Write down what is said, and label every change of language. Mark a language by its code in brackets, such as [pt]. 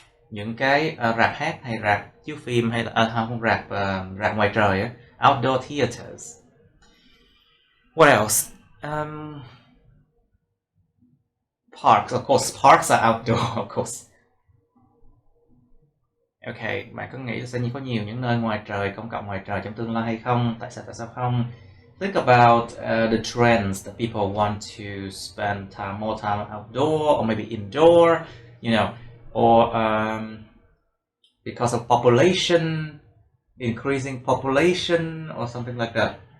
[vi] Những cái rạp hát hay rạp chiếu phim hay là không, rạp ngoài trời á, [en] outdoor theaters. What else? Parks, of course, parks are outdoor, of course. [vi] Okay, bạn có nghĩ sẽ có nhiều những nơi ngoài trời, công cộng ngoài trời trong tương lai hay không? Tại sao không? [en] Think about the trends that people want to spend more time outdoor or maybe indoor, or because of population, increasing population or something like that.